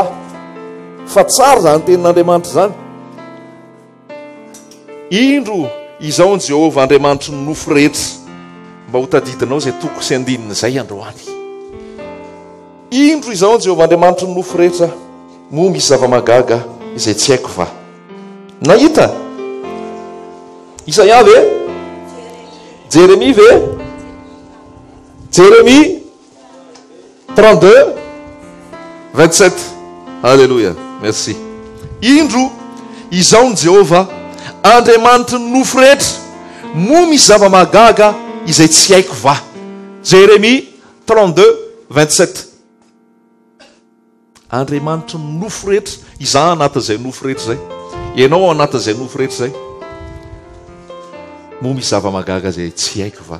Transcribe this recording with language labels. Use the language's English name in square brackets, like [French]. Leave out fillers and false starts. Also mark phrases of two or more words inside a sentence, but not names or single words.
[Malagasy] Fa tsara zany tenin'Andriamanitra zany. Indro izao ny Jehovah Andriamanitra nofo rehetra, mba ho tadidinao izay toko sy andinina izay androany. Indro izao ny Jehovah Andriamanitra nofo rehetra, moa misy zava-magaga izay tsy haiko va. Nahita? Isaia ve? Jérémie ve? Jérémie 32 27. [French] Alléluia. Merci. [Malagasy] Indro izao ny Jehovah Andriamanitra nofo rehetra, moa misy zava-magaga izay tsy haiko va. Jérémie 32 27. Andriamanitra nofo rehetra, izaho anatin'izay nofo rehetra zay, ianao anatin'izay nofo rehetra zay, moa misy zava-magaga izay tsy haiko va.